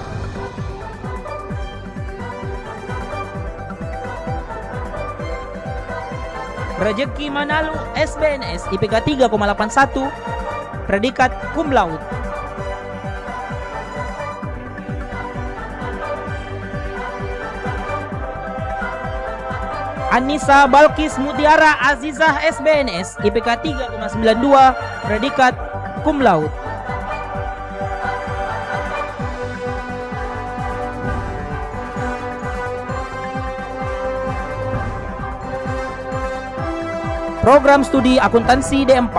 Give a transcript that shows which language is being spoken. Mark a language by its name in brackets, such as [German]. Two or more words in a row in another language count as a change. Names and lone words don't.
[Indonesian] Rejeki Manalu SBNS IPK 3,81 predikat cum laude. Anissa Balkis Mutiara Azizah SBNS IPK 3,92 predikat cum laude. Program Studi Akuntansi D4.